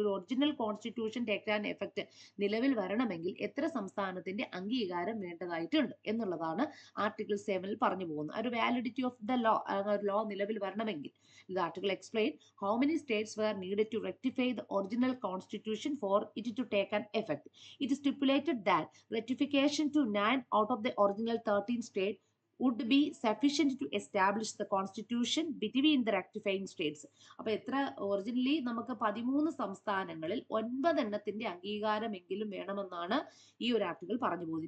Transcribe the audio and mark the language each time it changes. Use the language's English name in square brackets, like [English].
[Malayalam] ഒരു original constitution [English] take an effect [Malayalam] നിലവിൽ വരണമെങ്കിൽ എത്ര സംസ്ഥാനത്തിന്റെ അംഗീകാരം വേണ്ടതായിട്ടുണ്ട് എന്നുള്ളതാണ് ആർട്ടിക്കിൾ 7 പറഞ്ഞു പോകുന്നത്. [English] ഒരു validity of the law [Malayalam] നിലവിൽ വരണമെങ്കിൽ ഇത് [English] Article explain how many states were needed to rectify the original constitution for it to take an effect. It stipulated that ratification to 9 out of the original 13 state would be sufficient to establish the constitution between the rectifying states. [Malayalam] അപ്പൊ originally നമുക്ക് 13 സംസ്ഥാനങ്ങളിൽ 9 എണ്ണത്തിന്റെ അംഗീകാരമെങ്കിലും വേണമെന്നാണ് ഈ ഒരു article പറഞ്ഞു പോകുന്നത്.